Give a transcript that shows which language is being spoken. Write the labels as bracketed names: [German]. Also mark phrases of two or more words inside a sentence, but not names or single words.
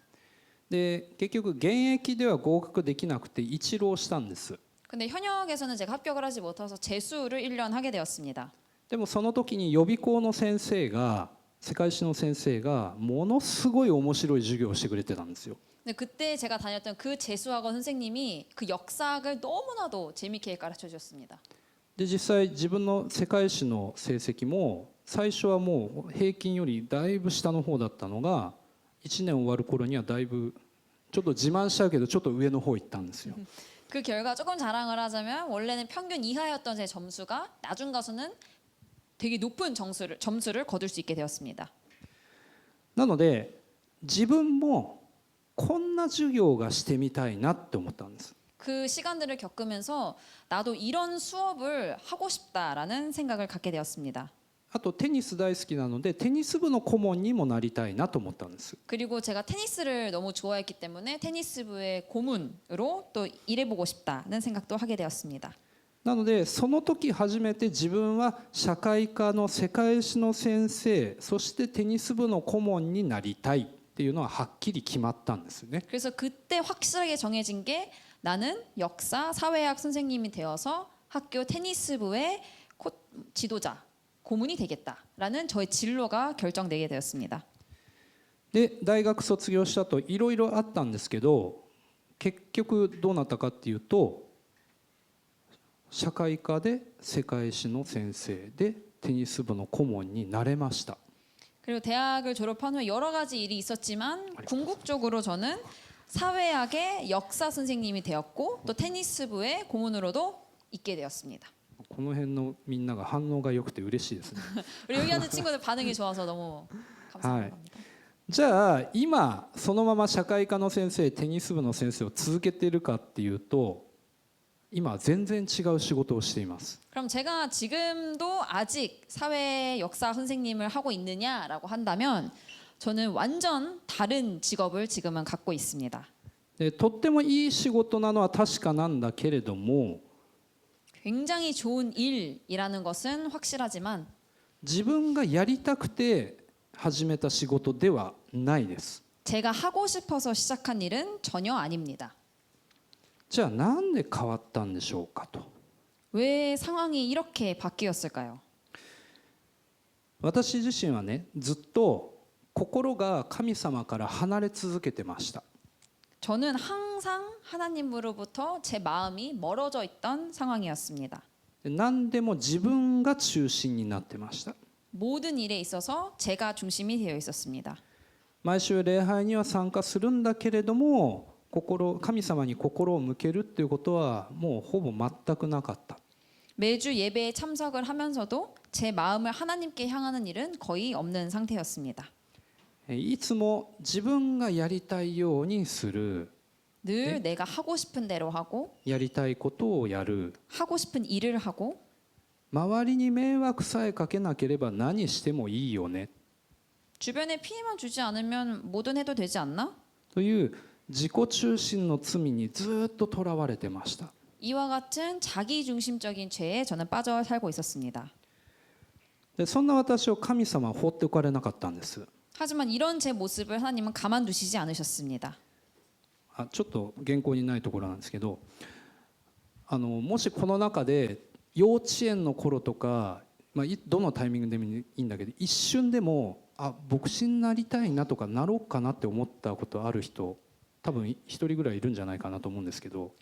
[Japanese] で結局現役では合格できなくて一浪したんです。 [Korean] 근데 현역에서는 제가 합격을 하지 못해서 재수를 1년 하게 되었습니다. [Japanese] でもその時に予備校の先生が世界史の先生がものすごい面白い授業をしてくれてたんですよ。 [Korean] 근데 그때 제가 다녔던 그 재수학원 선생님이 그 역사학을 너무나도 재밌게 가르쳐 주셨습니다. [Japanese] で実際自分の世界史の成績も最初はもう平均よりだいぶ下の方だったのが1年終わる頃にはだいぶちょっと自慢しちゃうけどちょっと上の方行ったんですよ。 [Korean] 그 결과 조금 자랑을 하자면 원래는 평균 이하였던 제 점수가 나중 가서는 되게 높은 점수를 거둘 수 있게 되었습니다. [Japanese] なので自分もこんな授業がしてみたいなって思ったんです。 [Korean] 그 시간들을 겪으면서 나도 이런 수업을 하고 싶다라는 생각을 갖게 되었습니다. [Japanese] あとテニス大好きなのでテニス部の顧問にもなりたいなと思ったんです。 [Korean] 그리고 제가 테니스를 너무 좋아했기 때문에 테니스부의 고문으로 또 일해보고 싶다는 생각도 하게 되었습니다. [Japanese] なのでその時初めて自分は社会科の世界史の先生そしてテニス部の顧問になりたいっていうのははっきり決まったんですよね。 [Korean] 그래서 그때 확실하게 정해진 게 나는 역사, 사회학 선생님이 되어서 학교 테니스부의 지도자, 고문이 되겠다라는 저의 진로가 결정되게 되었습니다. [Japanese] で大学卒業したといろいろあったんですけど結局どうなったかっていうと社会科で世界史の先生でテニス部の顧問になれました。 [Korean] 그리고 대학을 졸업한 후에 여러 가지 일이 있었지만 궁극적으로 저는 사회학의 역사 선생님이 되었고 또 테니스부의 고문으로도 있게 되었습니다. [Japanese] この辺のみんなが反応が良くて嬉しいですね。 [Korean] 우리 여기 하는 친구들 반응이 좋아서 너무 감사합니다. [Japanese] じゃあ今そのまま社会科の先生テニス部の先生を続けているかっていうと今は全然違う仕事をしています。 [Korean] 그럼 제가 지금도 아직 사회 역사 선생님을 하고 있느냐라고 한다면 저는 완전 다른 직업을 지금은 갖고 있습니다. [Japanese] でとってもいい仕事なのは確かなんだけれども [Korean] 굉장히 좋은 일이라는 것은 확실하지만 [Japanese] 自分がやりたくて始めた仕事ではないです。 [Korean] 제가 하고 싶어서 시작한 일은 전혀 아닙니다. [Japanese] じゃあなんで変わったんでしょうかと。 [Korean] 왜 상황이 이렇게 바뀌었을까요? [Japanese] 私自身はねずっと心が神様から離れ続けてました。 [Korean] 저는 항상 하나님으로부터 제 마음이 멀어져 있던 상황이었습니다. [Japanese] 何でも自分が中心になってました。 [Korean] 모든 일에 있어서 제가 중심이 되어 있었습니다. [Japanese] 毎週礼拝には参加するんだけれども神様に心を向けるっていうことはもうほぼ全くなかった。 [Korean] 매주 예배에 참석을 하면서도 제 마음을 하나님께 향하는 일은 거의 없는 상태였습니다. [Japanese] いつも自分がやりたいようにする [Korean] 늘 내가 하고 싶은 대로 하고 [Japanese] やりたいことをやる [Korean] 하고 싶은 일을 하고 [Japanese] 周りに迷惑さえかけなければ何してもいいよね [Korean] 주변에 피해만 주지 않으면 뭐든 해도 되지 않나? [Japanese] という自己中心の罪にずっととらわれてました。 [Korean] 이와 같은 자기 중심적인 죄에 저는 빠져 살고 있었습니다. [Japanese] でそんな私を神様は放っておかれなかったんです。 [Korean] 하지만 이런 제 모습을 하나님은 가만두시지 않으셨습니다. [Japanese] ちょっと原稿にないところなんですけど、もしこの中で幼稚園の頃とか、どのタイミングでもいいんだけど、一瞬でも牧師になりたいなとかなろうかなって思ったことある人、多分一人ぐらいいるんじゃないかなと思うんですけど、